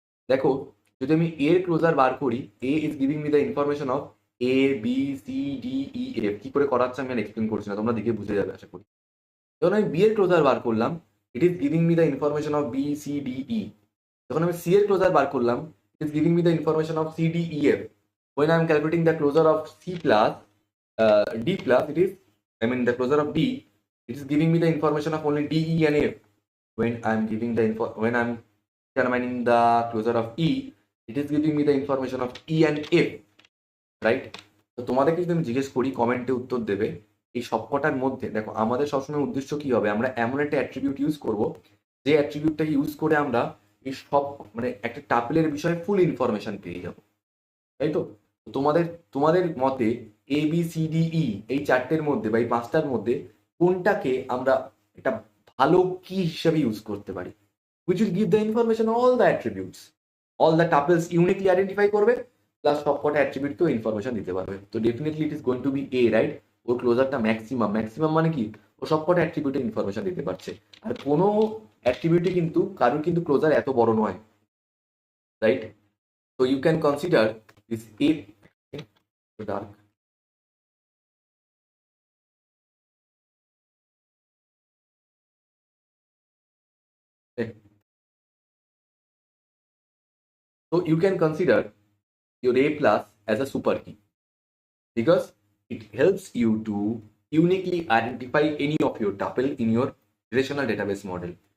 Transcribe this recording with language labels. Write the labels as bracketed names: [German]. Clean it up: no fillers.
[Bangla] দেখো, যদি আমি এর ক্লোজার বার করি, [English] A is giving me the information of A, B, C, D, E, F. [Bangla] কি করে করাচ্ছে আমি আর এক্সপ্লেন করছি না, তোমরা দেখে বুঝে যাবে আশা করি। যখন আমি বি এর ক্লোজার বার করলাম, [English] it is giving me the information of [Bangla] B, C, D, ই। যখন আমি সি এর ক্লোজার বার করলাম, [English] It is giving me the information of C, D, E, F. when I am calculating the closure of C plus D plus, it is, I mean the closure of D, it is giving me the information of only D, E and F. When I am giving the when I am determining the closure of E, it is giving me the information of E and F, right? [Bangla] তো তোমাদেরকে যদি আমি জিজ্ঞেস করি, কমেন্টে উত্তর দেবে এই সবকটার মধ্যে। দেখো, আমাদের সবসময় উদ্দেশ্য কি হবে, আমরা এমন একটা অ্যাট্রিবিউট ইউজ করব, যে অ্যাট্রিবিউটটাকে ইউজ করে আমরা এই সব মানে একটা টাপেলের বিষয়ে ফুল ইনফরমেশন পেয়ে যাবো, তাই তো। তোমাদের তোমাদের মতে A B C D E এই চারটের মধ্যে বা এই পাঁচটার মধ্যে কোনটাকে আমরা একটা ভালো কি হিসেবে ইউজ করতে পারি, [English] which will give the information all the attributes, all the tuples uniquely identify [Bangla] করবে, প্লাস সবকটা অ্যাট্রিবিউটকেও ইনফরমেশন দিতে পারবে। তো definitely [English] It is going to be A, right. [Bangla] Or ক্লোজারটা maximum, maximum মানে কি, ও সবকটা অ্যাট্রিবিউটের ইনফরমেশন দিতে পারছে। আর কোনো অ্যাট্রিবিউটে কিন্তু কারোর কিন্তু ক্লোজার এত বড় নয়, right. [English] So you can consider this A, so dark. Okay. So you can consider your A plus as a super key because it helps you to uniquely identify any of your tuple in your relational database model.